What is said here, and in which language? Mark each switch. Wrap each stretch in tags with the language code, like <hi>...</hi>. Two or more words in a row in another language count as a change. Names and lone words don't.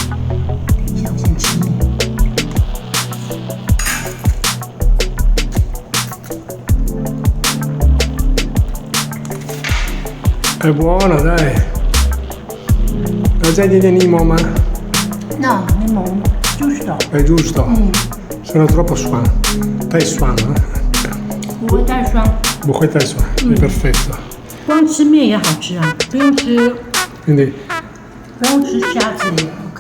<it>È buono, dai. La gente di limone? No, limone, giusto. È giusto. Sono troppo suan.</it> <zh>太酸, 不会太酸，不会太酸,</zh> <it>è perfetto.</it> <zh>光吃面也好吃啊，不用吃</zh> <it>Quindi,</it> <zh>虾子也 OK。</zh>